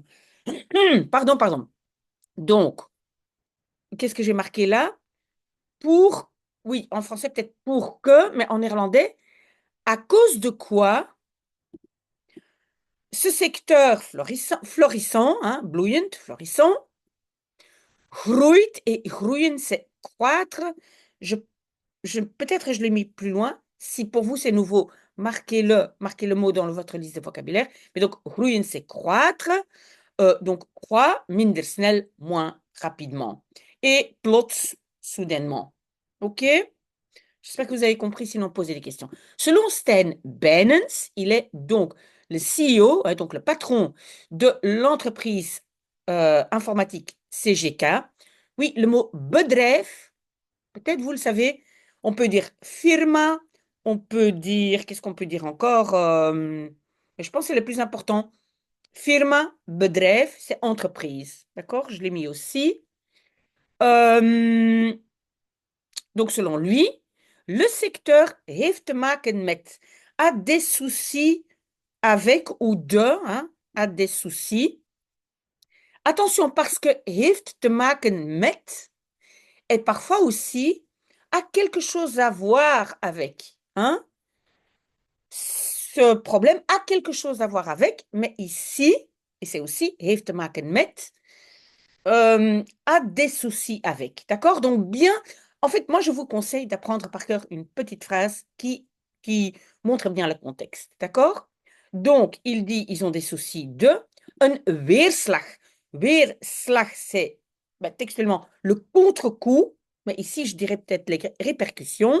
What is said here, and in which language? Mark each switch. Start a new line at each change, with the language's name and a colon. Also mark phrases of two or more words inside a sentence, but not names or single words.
French: Pardon, pardon. Donc, qu'est-ce que j'ai marqué là? Pour, oui, en français peut-être pour que, mais en néerlandais, à cause de quoi ce secteur florissant, hein,
Dutch: bloeiend, florissant, groeit, et groeien,
French: c'est croître. Je, peut-être je l'ai mis plus loin. Si pour vous c'est nouveau, marquez le mot dans votre liste de vocabulaire. Mais donc, groeien, c'est croître. Donc, croît,
Dutch: minder snel,
French: moins rapidement. Et plots, soudainement. OK? J'espère que vous avez compris, sinon posez des questions. Selon Sten Benens, il est donc le CEO, donc le patron de l'entreprise informatique CGK. Oui, le mot bedrijf, peut-être vous le savez, on peut dire firma, on peut dire, qu'est-ce qu'on peut dire encore? Je pense que c'est le plus important.
Dutch: Firma, bedrijf,
French: c'est entreprise. D'accord? Je l'ai mis aussi. Euh, donc, selon lui, le secteur
Dutch: heeft te maken met,
French: a des soucis avec ou de, hein, a des soucis. Attention, parce que
Dutch: heeft te maken met
French: est parfois aussi a quelque chose à voir avec. Hein? Ce problème a quelque chose à voir avec, mais ici, et c'est aussi
Dutch: heeft te maken met,
French: a des soucis avec. D'accord? Donc, bien, en fait, moi, je vous conseille d'apprendre par cœur une petite phrase qui montre bien le contexte. D'accord? Donc, il dit, ils ont des soucis de un weerslag. Weerslag, c'est textuellement le contre-coup, mais ici, je dirais peut-être les répercussions.